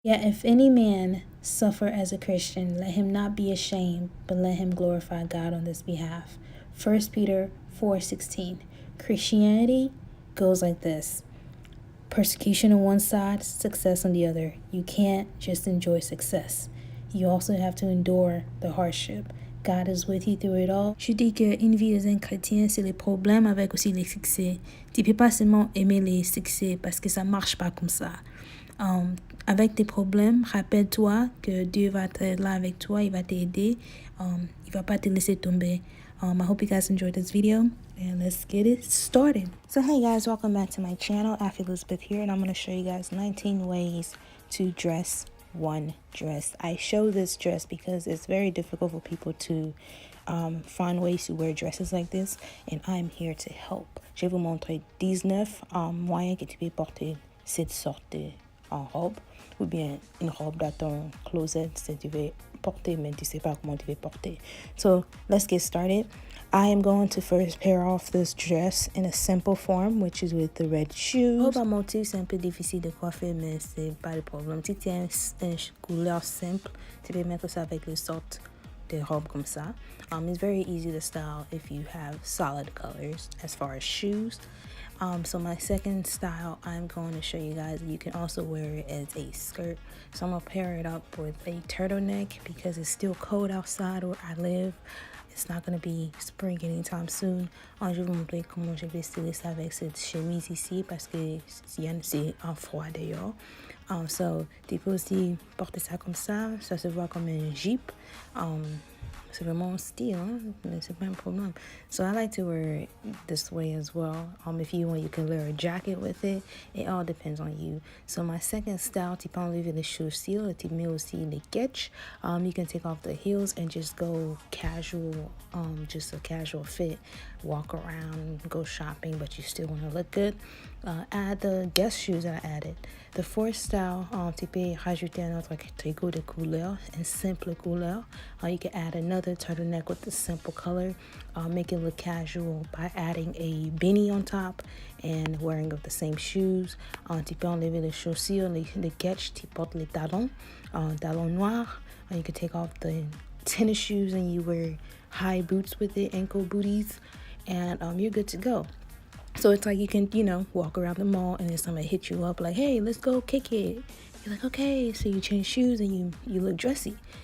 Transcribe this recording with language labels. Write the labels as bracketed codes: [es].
[en] Yet if any man suffer as a Christian, let him not be ashamed, but let him glorify God on this behalf. 1 Peter 4:16. Christianity goes like this. Persecution on one side, success on the other. You can't just enjoy success. You also have to endure the hardship. God is with you through it all. [fr] Je dis que une vie d'un chrétien, c'est les problèmes avec aussi les succès. Tu peux pas seulement aimer les succès parce que ça marche pas comme ça. Avec tes problèmes, rappelle-toi que Dieu va être là avec toi, il va t'aider, il va pas te laisser tomber. [en] I hope you guys enjoyed this video, and let's get it started. So hey guys, welcome back to my channel. Afi Elizabeth here, and I'm going to show you guys 19 ways to dress one dress. I show this dress because it's very difficult for people to find ways to wear dresses like this, and I'm here to help. [fr] Je vais vous montrer 19 moyens que tu peux porter cette sorte en robe, ou bien une robe dans ton closet si tu veux porter mais tu sais pas comment tu veux porter. [en] So let's get started. I am going to first pair off this dress in a simple form, which is with the red shoes. [fr] Robe à motif, c'est un peu difficile de coiffer, mais c'est pas le problème. Si tu as une couleur simple, tu peux mettre ça avec les sortes de robes comme ça. [en] It's very easy to style if you have solid colors as far as shoes. So my second style, I'm going to show you guys, you can also wear it as a skirt. So I'm going to pair it up with a turtleneck because it's still cold outside where I live. It's not going to be spring anytime soon. [fr] Je vais vous montrer comment je vais styler ça avec cette chemise ici parce que c'est un froid dehors. So tu peux aussi porter ça comme ça se voit comme un jeep. C'est vraiment un style, hein? Mais c'est pas un problème. [en] So I like to wear it this way as well. If you want, you can wear a jacket with it. It all depends on you. So my second style, [fr] tu peux enlever les chaussures, tu mets aussi les ketch. [en] You can take off the heels and just go casual, just a casual fit. Walk around, go shopping, but you still want to look good. Add the guest shoes that I added. The fourth style, [fr] tu peux rajouter un autre tricot de couleur, une simple couleur. [en] You can add another turtleneck with a simple color. Make it look casual by adding a beanie on top and wearing of the same shoes. [fr] Tu peux enlever les chaussures, les ketch, tu portes les talons, talons noirs. [en] You can take off the tennis shoes and you wear high boots with it, ankle booties, and you're good to go. So it's like you can, walk around the mall and then somebody hit you up like, hey, let's go kick it. You're like, okay. So you change shoes and you look dressy.